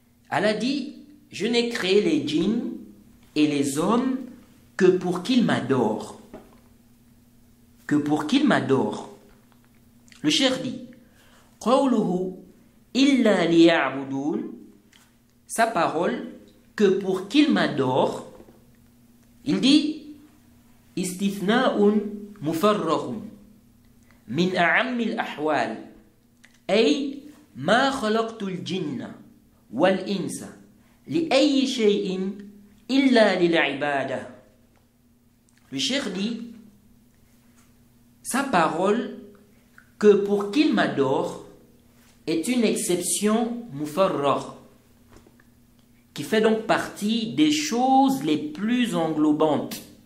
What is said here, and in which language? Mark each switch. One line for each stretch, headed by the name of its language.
French: Allah dit, je n'ai créé les djinns et les hommes que pour qu'ils m'adorent. Que pour qu'ils m'adorent. Le cheikh dit,
Arabic: قَوْلُهُ إِلَّا لِيَعْبُدُونَ.
French: Sa parole, que pour qu'ils m'adorent, il dit,
Arabic: استثناء مفرغ من أعم الأحوال أي ما خلقت الجن والإنس لأي شيء إلا للعبادة.
French: Le cheikh dit, sa parole, que pour qu'il m'adore, est une exception mufarragh, qui fait donc partie des choses les plus englobantes.